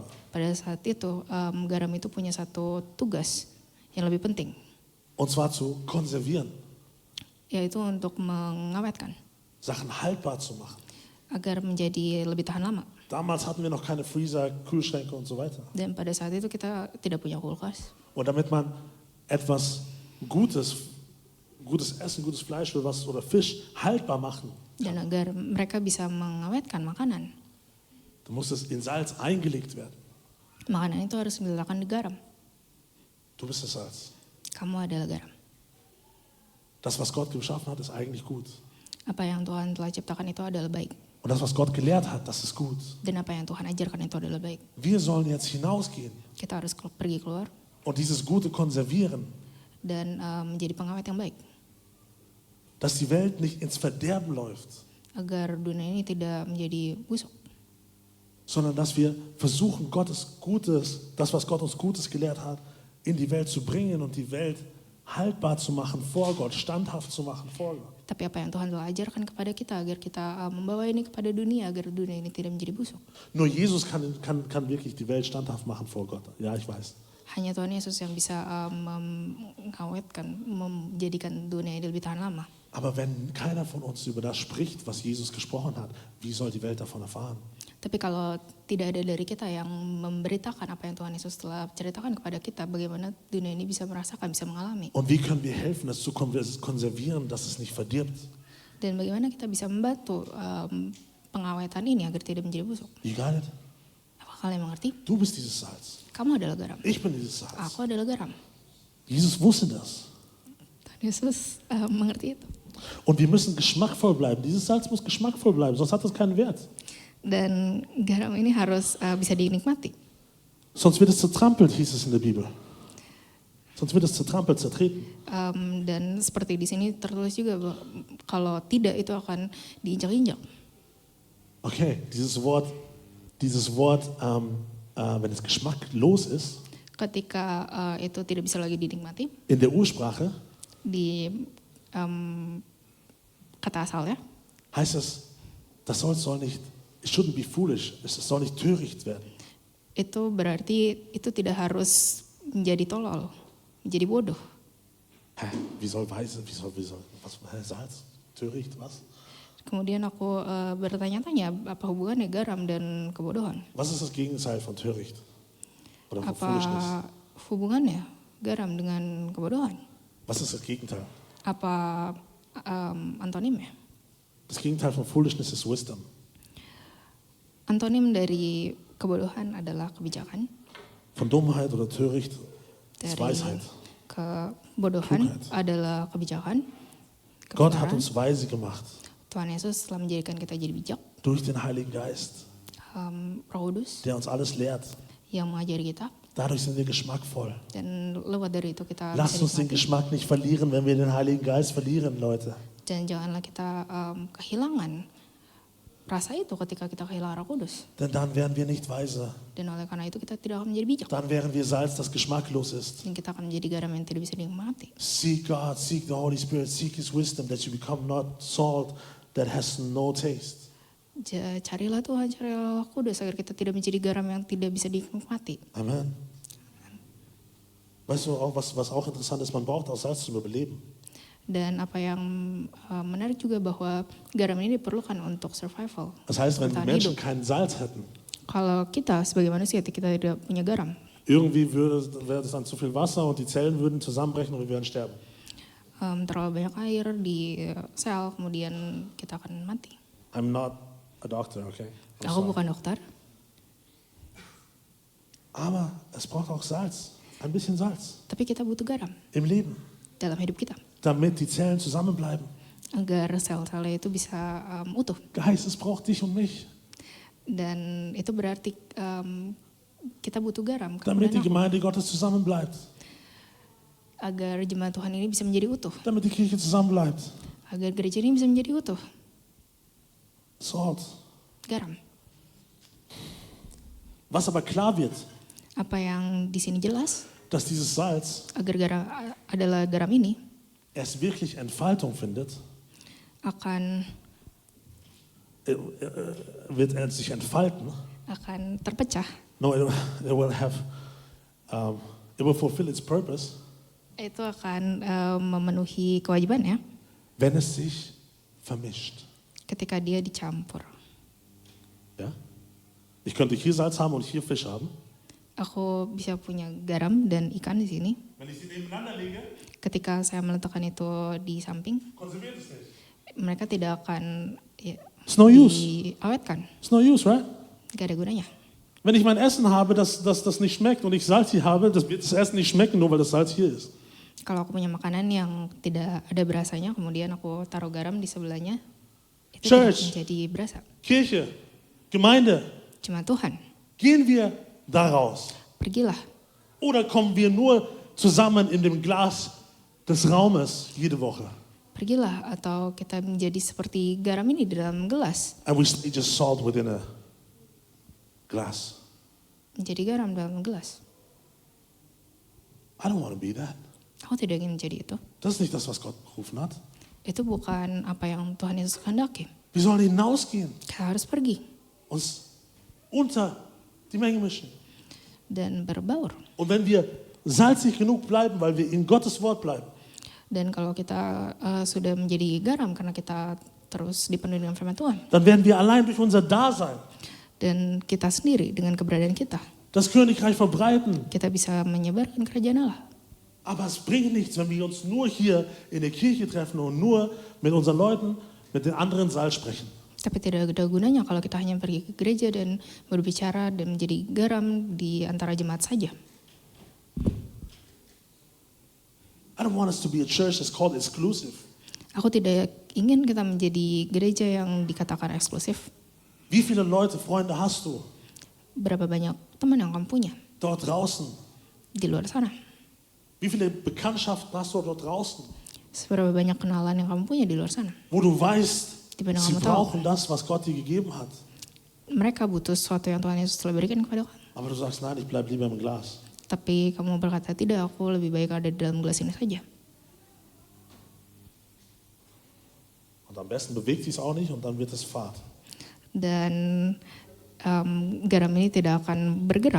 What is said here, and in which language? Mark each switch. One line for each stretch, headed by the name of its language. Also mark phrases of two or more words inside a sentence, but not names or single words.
Indonesian: pada saat itu garam itu punya satu tugas yang lebih penting,
German: Und zwar zu konservieren,
Indonesian: yaitu untuk mengawetkan
German: Sachen haltbar zu machen.
Indonesian: agar menjadi lebih tahan lama.
German: Damals hatten wir noch keine Freezer, Kühlschränke und so weiter.
Indonesian: Dan pada saat itu kita tidak punya kulkas.
German: Und damit man etwas Gutes Essen, gutes Fleisch oder Fisch haltbar machen,
Indonesian: Dan agar mereka bisa mengawetkan makanan,
German: dann muss es in Salz eingelegt werden.
Indonesian: makanan itu harus diletakkan di garam.
German: Du bist das Salz.
Indonesian: Kamu adalah garam.
German: Das, was Gott geschaffen hat, ist eigentlich gut.
Indonesian: Apa yang Tuhan telah ciptakan itu adalah baik.
German: Und das, was Gott gelehrt hat, das ist gut.
Indonesian: Dan apa yang Tuhan ajarkan itu adalah baik.
German: Wir sollen jetzt hinausgehen
Indonesian: Kita harus pergi keluar
German: und dieses Gute konservieren,
Indonesian: dan menjadi pengawet yang baik.
German: dass die Welt nicht ins Verderben läuft,
Indonesian: Agar dunia ini tidak menjadi busuk.
German: sondern dass wir versuchen, Gottes Gutes, das, was Gott uns Gutes gelehrt hat, in die Welt zu bringen und die Welt haltbar zu machen vor Gott, standhaft zu machen vor Gott.
Indonesian: Tapi apa yang Tuhan telah ajarkan kepada kita agar kita membawa ini kepada dunia agar dunia ini tidak menjadi busuk.
German: Nur Jesus kann wirklich die Welt standhaft machen vor Gott. Ja, ich weiß.
Indonesian: Hanya Tuhan Yesus yang bisa mengawetkan, menjadikan dunia ini lebih tahan lama.
German: Aber wenn keiner von uns über das spricht, was Jesus gesprochen hat, wie soll die Welt davon erfahren?
Indonesian: Tapi kalau tidak ada dari kita yang memberitakan apa yang Tuhan Yesus telah ceritakan kepada kita, bagaimana dunia ini bisa merasakan, bisa mengalami.
German: Und wie können wir helfen, es zu konservieren, dass es nicht verdirbt?
Indonesian: Dan bagaimana kita bisa membantu pengawetan ini agar tidak menjadi busuk.
English: You got it?
Indonesian: Apa kalian mengerti?
German: Du bist dieses Salz.
Indonesian: Kamu adalah garam.
German: Ich bin dieses Salz.
Indonesian: Aku adalah garam.
German: Jesus wusste das.
Indonesian: Tuhan Yesus mengerti itu.
German: Und wir müssen geschmackvoll bleiben. Dieses Salz muss geschmackvoll bleiben, sonst hat das keinen Wert.
Indonesian: Dan garam ini harus bisa dinikmati.
German: Sonst wird es zertrampelt, hieß es in der Bibel. Sonst wird es zertrampelt, zertreten.
Indonesian: Dan seperti di sini tertulis juga bahwa kalau tidak itu akan diinjak-injak.
German: Okay, dieses Wort, wenn es geschmacklos ist,
Indonesian: Ketika itu tidak bisa lagi dinikmati
German: in der Ursprache
Indonesian: di kata asalnya,
German: heißt es, das soll nicht,
English: it shouldn't be foolish,
German: es soll nicht töricht werden.
Indonesian: itu berarti itu tidak harus menjadi tolol, menjadi bodoh.
German: Hä, wie soll was, Salz, töricht, was?
Indonesian: Kemudian aku bertanya-tanya apa hubungannya garam dan kebodohan?
German: Was ist das Gegenteil von töricht? Oder von Foolishness?
Indonesian: Apa hubungannya garam dengan kebodohan?
German: Was ist das Gegenteil?
Indonesian: Apa antonimnya?
German: Das Gegenteil von Foolishness ist Wisdom.
Indonesian: Antonim dari kebodohan adalah kebijakan,
German: Von Dummheit oder Töricht ist
Indonesian: dari
German: Weisheit.
Indonesian: kebodohan
German: Klugheit.
Indonesian: adalah kebijakan,
German: Gott hat
Indonesian: kebenaran.
German: uns weise gemacht
Indonesian: Tuhan Yesus telah menjadikan kita jadi bijak,
German: durch den Heiligen Geist,
Indonesian: Roh Kudus
German: der uns alles lehrt.
Indonesian: yang mengajari kita,
German: Dadurch sind wir geschmackvoll.
Indonesian: dan lewat dari itu kita
German: Lasst
Indonesian: bisa
German: uns den
Indonesian: nikmati.
German: Geschmack nicht verlieren, wenn wir den Heiligen Geist verlieren, Leute.
Indonesian: Dan janganlah kita kehilangan rasa itu ketika kita kehilangan Roh Kudus.
German: Denn dann wären wir nicht weise.
Indonesian: Dan oleh karena itu kita tidak akan menjadi bijak.
German: Dann wären wir Salz, das geschmacklos ist.
Indonesian: Dan kita akan menjadi garam yang tidak bisa dinikmati.
English: Seek God, seek the Holy Spirit, seek His wisdom that you become not salt that has no taste.
Indonesian: Carilah Tuhan, carilah Roh Kudus agar kita tidak menjadi garam yang tidak bisa dinikmati. Amen.
German: Weißt du, auch, was auch interessant ist, man braucht auch Salz zum Überleben.
Indonesian: Dan apa yang menarik juga bahwa garam ini diperlukan untuk survival.
German: Das heißt, wenn die
Indonesian: bertahan
German: Menschen
Indonesian: hidup.
German: kein Salz hätten,
Indonesian: Kalau kita sebagai manusia kita tidak punya garam,
German: irgendwie wäre es dann zu viel Wasser und die Zellen würden zusammenbrechen und wir würden sterben.
Indonesian: terlalu banyak air di sel, kemudian kita akan mati.
English: I'm not a doctor, okay? I'm
Indonesian: Aku
English: sorry.
Indonesian: bukan dokter,
German: Aber es braucht auch Salz, ein bisschen Salz
Indonesian: tapi kita butuh garam
German: im Leben,
Indonesian: dalam hidup kita
German: damit die Zellen zusammenbleiben.
Indonesian: agar sel-selnya itu bisa utuh.
German: Geist, es braucht dich und mich,
Indonesian: Dan itu berarti kita butuh garam
German: damit die
Indonesian: kemudian
German: Gemeinde Gottes zusammenbleibt,
Indonesian: agar jemaat Tuhan ini bisa menjadi utuh,
German: damit die Kirche zusammenbleibt.
Indonesian: agar gereja ini bisa menjadi utuh. Salt. Garam.
German: Was aber klar wird,
Indonesian: Apa yang di sini jelas
German: dass dieses Salz
Indonesian: agar garam ini
German: erst wirklich Entfaltung findet,
Indonesian: akan
German: wird er sich entfalten.
Indonesian: terpecah.
English: No, it will have, it will fulfill its purpose,
Indonesian: Itu akan memenuhi kewajibannya
German: wenn es sich vermischt.
Indonesian: ketika dia dicampur.
German: Ja? Ich könnte hier Salz haben und hier Fisch haben.
Indonesian: Aku bisa punya garam dan ikan di sini.
German: Wenn ich sie nebeneinander lege,
Indonesian: Ketika saya meletakkan itu di samping,
German: konserviert es nicht.
Indonesian: mereka tidak akan
English: It's no use.
Indonesian: diawetkan.
English: It's no use, right?
Indonesian: Gak ada gunanya.
German: Wenn ich mein Essen habe, das nicht schmeckt und ich Salz hier habe, das wird das Essen nicht schmecken, nur weil das Salz hier ist.
Indonesian: Kalau aku punya makanan yang tidak ada berasanya, kemudian aku taruh garam di sebelahnya, itu tidak Church. menjadi berasa.
German: Kirche, Gemeinde,
Indonesian: Cuma Tuhan,
German: gehen wir daraus?
Indonesian: pergilah.
German: Oder kommen wir nur zusammen in dem Glas des Raumes jede Woche?
Indonesian: Pergilah, atau kita menjadi seperti garam ini di dalam gelas.
English: And we stay just salt within a glass.
Indonesian: Menjadi garam dalam gelas.
English: I don't want to be that.
Indonesian: Aku tidak ingin menjadi itu.
German: Das ist nicht das, was Gott berufen hat.
Indonesian: Itu bukan apa yang Tuhan Yesus kehendaki.
German: Wir sollen hinausgehen,
Indonesian: Kita harus pergi
German: uns unter die Menge mischen.
Indonesian: dan berbaur.
German: Und wenn wir salzig genug bleiben, weil wir in Gottes Wort bleiben,
Indonesian: Dan kalau kita sudah menjadi garam karena kita terus dipenuhi dengan firman Tuhan.
German: dann werden wir allein durch unser Dasein
Indonesian: Dan kita sendiri dengan keberadaan kita.
German: das Königreich verbreiten.
Indonesian: Kita bisa menyebarkan kerajaan Allah.
German: Aber es bringt nichts, wenn wir uns nur hier in der Kirche treffen und nur mit unseren Leuten, mit den anderen Saal sprechen.
Indonesian: Tapi tidak ada gunanya kalau kita hanya pergi ke gereja dan berbicara dan menjadi garam di antara jemaat saja.
English: I don't want us to be a church that's called exclusive.
Indonesian: Aku tidak ingin kita menjadi gereja yang dikatakan eksklusif.
German: Wie viele Leute, Freunde hast du
Indonesian: Berapa banyak teman yang kamu punya
German: dort draußen?
Indonesian: di luar sana?
German: Wie viele Bekanntschaften hast du dort draußen?
Indonesian: Seberapa banyak kenalan yang kamu punya di luar sana?
German: Wo du weißt,
Indonesian: Di mana
German: sie
Indonesian: kamu tahu
German: brauchen das, was Gott dir gegeben hat.
Indonesian: mereka butuh sesuatu yang Tuhan Yesus telah berikan kepada kamu.
German: Aber du sagst, nein, ich bleib lieber im Glas.
Indonesian: Tapi kamu berkata, tidak, aku lebih baik ada di dalam gelas ini saja.
German: Und am besten bewegt sich es auch nicht und dann wird es fad.
Indonesian: Dan garam ini tidak akan bergerak.